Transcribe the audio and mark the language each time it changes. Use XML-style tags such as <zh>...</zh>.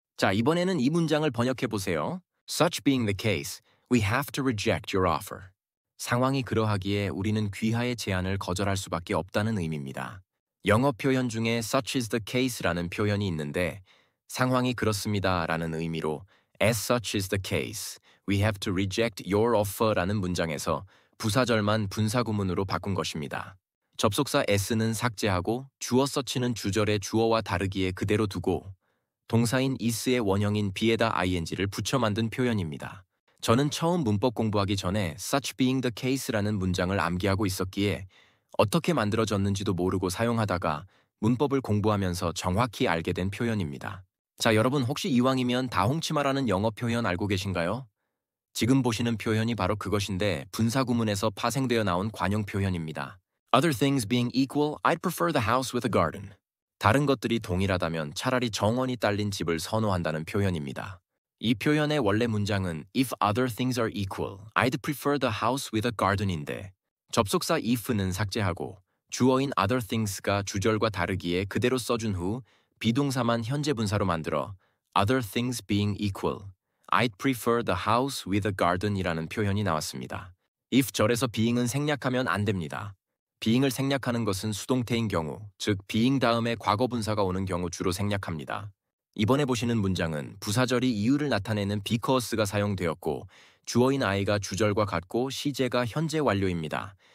<ko>자, 이번에는 이 문장을 번역해 보세요.</ko> <en>Such being the case, we have to reject your offer.</en> <ko>상황이 그러하기에 우리는 귀하의 제안을 거절할 수밖에 없다는 의미입니다. 영어 표현 중에</ko> <en>such is the case</en> <ko>라는 표현이 있는데 상황이 그렇습니다라는 의미로</ko> <en>as such is the case, we have to reject your offer</en> <ko>라는 문장에서 부사절만 분사구문으로 바꾼 것입니다. 접속사 s는 삭제하고 주어 such는 주절의 주어와 다르기에 그대로 두고 동사인 is의 원형인 be에다 ing를 붙여 만든 표현입니다. 저는 처음 문법 공부하기 전에</ko> <en>such being the case</en> <ko>라는 문장을 암기하고 있었기에 어떻게 만들어졌는지도 모르고 사용하다가 문법을 공부하면서 정확히 알게 된 표현입니다. 자, 여러분 혹시 이왕이면 다홍치마라는 영어 표현 알고 계신가요? 지금 보시는 표현이 바로 그것인데 분사구문에서 파생되어 나온 관용 표현입니다.</ko> <en>Other things being equal, I'd prefer the house with a garden.</en> <ko>다른 것들이 동일하다면 차라리 정원이 딸린 집을 선호한다는 표현입니다. 이 표현의 원래 문장은</ko> <en>If other things are equal, I'd prefer the house with a garden</en> <ko>인데 접속사 if는 삭제하고 주어인</ko> <en>other things가 주절과 다르기에 그대로 써준 후 비동사만 현재 분사로 만들어 other things being equal, I'd prefer the house with a garden</en> <ko>이라는 표현이 나왔습니다. if 절에서 being은 생략하면 안 됩니다. being을 생략하는 것은 수동태인 경우, 즉 being 다음에 과거 분사가 오는 경우 주로 생략합니다. 이번에 보시는 문장은 부사절이 이유를 나타내는 because가 사용되었고 주어인 I가 주절과 같고 시제가 현재 완료입니다.</ko>